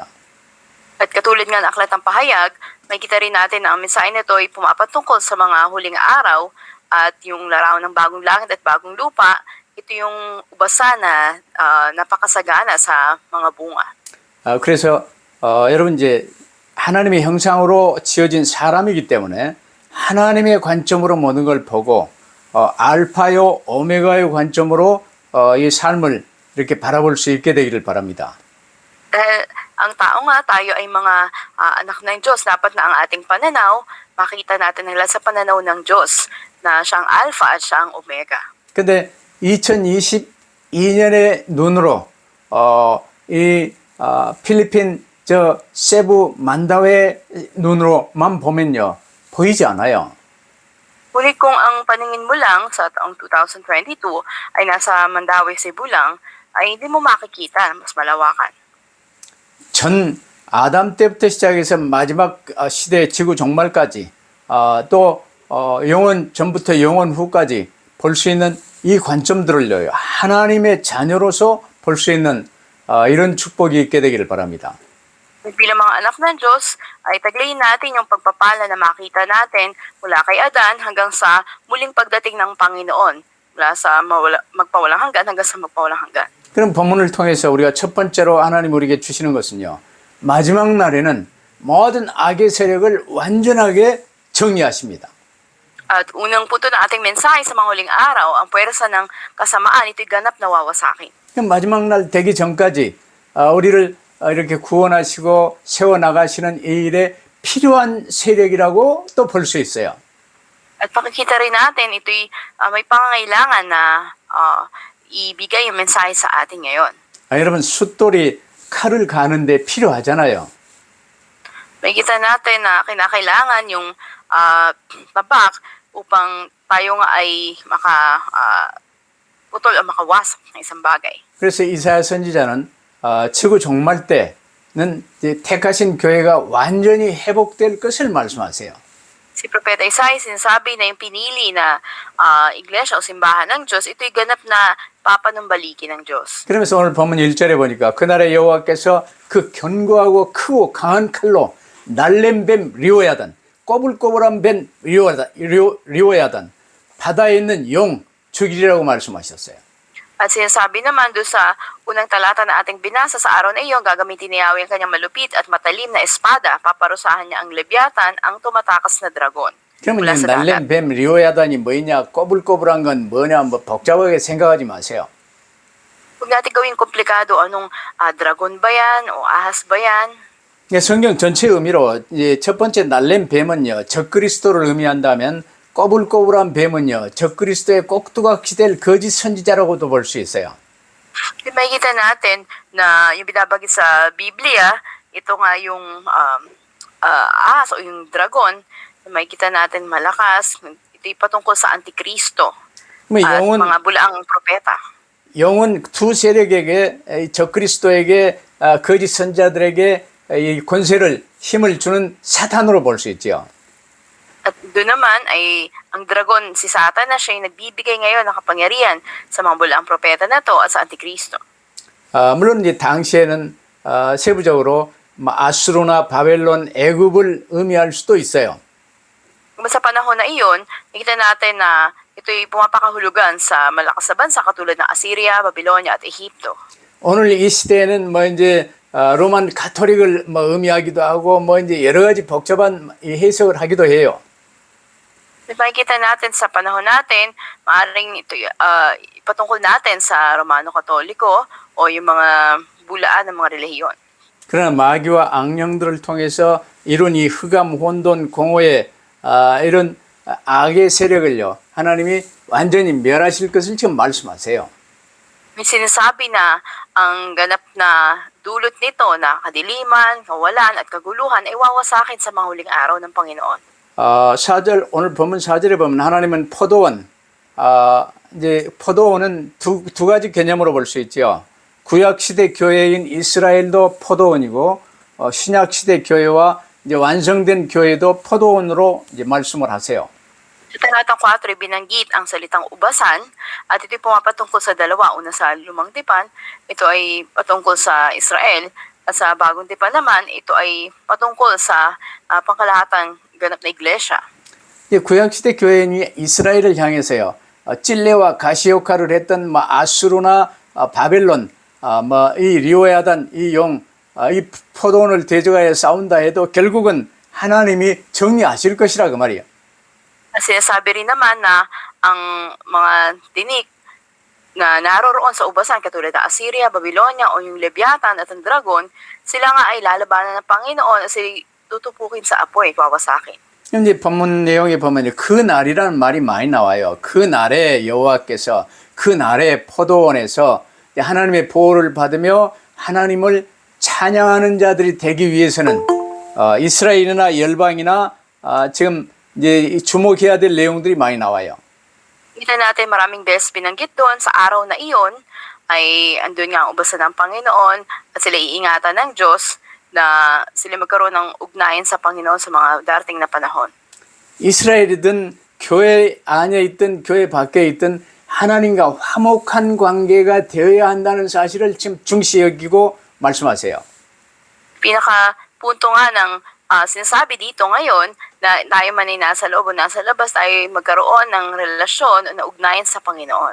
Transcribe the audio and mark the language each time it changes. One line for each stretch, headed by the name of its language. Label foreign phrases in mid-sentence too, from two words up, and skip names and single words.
Filipino: At katulad nga ng aklat ng pahayag, makikita rin natin na ang mensahe nito ay pumapatungkol sa mga huling araw at yung larawan ng bagong langit at bagong lupa. Ito yung ubasan na napakasagana sa mga bunga.
Korean: 그래서 여러분 이제 하나님의 형상으로 지어진 사람이기 때문에 하나님의 관점으로 모든 걸 보고 알파요 오메가의 관점으로 이 삶을 이렇게 바라볼 수 있게 되기를 바랍니다.
Filipino: Dahil ang tao nga, tayo ay mga anak ng Diyos. Dapat na ang ating pananaw, makita natin nila sa pananaw ng Diyos na siyang Alpha at siyang Omega.
Korean: 근데 2022년의 눈으로 필리핀 저 세부 만다웨 눈으로만 보면요 보이지 않아요.
Filipino: Ngunit kung ang paningin mo lang sa taong 2022 ay nasa Mandaue, Cebu lang, ay hindi mo makikita, mas malawakan.
Korean: 전 아담 때부터 시작해서 마지막 시대 지구 종말까지 또 영원 전부터 영원 후까지 볼 수 있는 이 관점들을요 하나님의 자녀로서 볼 수 있는 이런 축복이 있게 되기를 바랍니다.
Filipino: Bilang mga anak ng Diyos, ay taglayin natin yung pagpapala na makita natin mula kay Adan hanggang sa muling pagdating ng Panginoon, mula sa magpawalang hanggan hanggang sa magpawalang hanggan.
Korean: 그럼 본문을 통해서 우리가 첫 번째로 하나님 우리에게 주시는 것은요. 마지막 날에는 모든 악의 세력을 완전하게 정리하십니다.
Filipino: At unang punto ng ating mensahe sa mga huling araw, ang puwersa ng kasamaan, ito'y ganap na wawasakin.
Korean: 그럼 마지막 날 되기 전까지 우리를 이렇게 구원하시고 세워나가시는 이 일에 필요한 세력이라고 또 볼 수 있어요.
Filipino: At pakikita rin natin, ito'y may pangangailangan na ibigay yung mensahe sa atin ngayon.
Korean: 여러분 숫돌이 칼을 가는데 필요하잖아요.
Filipino: Makikita natin na kinakailangan yung tabak upang tayo nga ay putol o makawasak ng isang bagay.
Korean: 그래서 이사야 선지자는 지구 종말 때는 이제 택하신 교회가 완전히 회복될 것을 말씀하세요.
Filipino: Si Propeta Isaiah sinasabi na yung pinili na iglesia o simbahan ng Diyos, ito'y ganap na papanumbalikin ng Diyos.
Korean: 그러면서 오늘 본문 1절에 보니까 그날에 여호와께서 그 견고하고 크고 강한 칼로 날랜 뱀 리오야단 꼬불꼬불한 뱀 리오야단 바다에 있는 용 죽이리라고 말씀하셨어요.
Filipino: At sinasabi naman doon sa unang talata na ating binasa sa araw na iyon, gagamitin ni Yahweh ang kanyang malupit at matalim na espada, paparusahan niya ang lebyatan, ang tumatakas na dragon.
Korean: 그러면
Filipino: mula sa
Korean: 날랜
Filipino: dagat.
Korean: 뱀 리오야단이 뭐냐 꼬불꼬불한 건 뭐냐 뭐 복잡하게 생각하지 마세요.
Filipino: Huwag natin gawing komplikado, anong dragon ba yan o ahas ba yan?
Korean: 성경 전체 의미로 이제 첫 번째 날랜 뱀은요 적그리스도를 의미한다면 꼬불꼬불한 뱀은요 적그리스도의 꼭두각시 될 거짓 선지자라고도 볼 수 있어요.
Filipino: Makikita natin na yung binabagit sa Biblia, ito nga yung ahas o yung dragon, makikita natin malakas, ito'y patungkol sa Antikristo
Korean: 뭐
Filipino: at
Korean: 영은
Filipino: mga bulaang propeta.
Korean: 영은 두 세력에게 적그리스도에게 거짓 선자들에게 이 권세를 힘을 주는 사탄으로 볼 수 있지요.
Filipino: At doon naman ay ang dragon si Satan na siya yung nagbibigay ngayon ng kapangyarihan sa mga bulaang propeta na to at sa Antikristo.
Korean: 물론 이제 당시에는 세부적으로 아수르나 바벨론, 애굽을 의미할 수도 있어요.
Filipino: Sa panahon na iyon, nakita natin na ito'y pumapakahulugan sa malakas na bansa katulad ng Assyria, Babylonia at Ehipto.
Korean: 오늘 이 시대에는 뭐 이제 로만 가톨릭을 뭐 의미하기도 하고 뭐 이제 여러 가지 복잡한 이 해석을 하기도 해요.
Filipino: At makikita natin sa panahon natin, maaaring ito patungkol natin sa Romano Katoliko o yung mga bulaan ng mga relihiyon.
Korean: 그러나 마귀와 악령들을 통해서 이룬 이 흑암, 혼돈, 공허의 이런 악의 세력을요, 하나님이 완전히 멸하실 것을 지금 말씀하세요.
Filipino: May sinasabi na ang ganap na dulot nito na kadiliman, kawalan at kaguluhan ay wawasakin sa mga huling araw ng Panginoon.
Korean: 4절, 오늘 본문 4절에 보면 하나님은 포도원, 이제 포도원은 두 가지 개념으로 볼 수 있죠. 구약시대 교회인 이스라엘도 포도원이고, 신약시대 교회와 이제 완성된 교회도 포도원으로 이제 말씀을 하세요.
Filipino: Sa talatang 4, binanggit ang salitang ubasan at ito'y pumapatungkol sa dalawa. Una sa Lumang Tipan, ito ay patungkol sa Israel at sa Bagong Tipan naman, ito ay patungkol sa pangkalahatang ganap na iglesia.
Korean: 구약시대 교회인이 이스라엘을 향해서요, 찔레와 가시 역할을 했던 아수르나 바벨론, 이 리오야단, 이 용, 이 포도원을 대적하여 싸운다 해도 결국은 하나님이 정리하실 것이라 그 말이에요.
Filipino: At sinasabi rin naman na ang mga tinik na naroroon sa ubasan katulad ng Assyria, Babylonia o yung Leviathan at ang dragon, sila nga ay lalabanan ng Panginoon at sila tutupukin sa apoy, wawasakin.
Korean: 이제 본문 내용에 보면 그 날이라는 말이 많이 나와요. 그 날에 여호와께서 그 날에 포도원에서 하나님의 보호를 받으며 하나님을 찬양하는 자들이 되기 위해서는 이스라엘이나 열방이나 지금 이제 주목해야 될 내용들이 많이 나와요.
Filipino: Kita natin maraming beses binanggit doon sa araw na iyon ay andun nga ang ubasan ng Panginoon at sila iingatan ng Diyos na sila magkaroon ng ugnayan sa Panginoon sa mga darating na panahon.
Korean: 이스라엘이든 교회 안에 있든 교회 밖에 있든 하나님과 화목한 관계가 되어야 한다는 사실을 지금 중시 여기고 말씀하세요.
Filipino: Pinaka-punto nga ng sinasabi dito ngayon na tayo man ay nasa loob o nasa labas tayo magkaroon ng relasyon o na ugnayan sa Panginoon.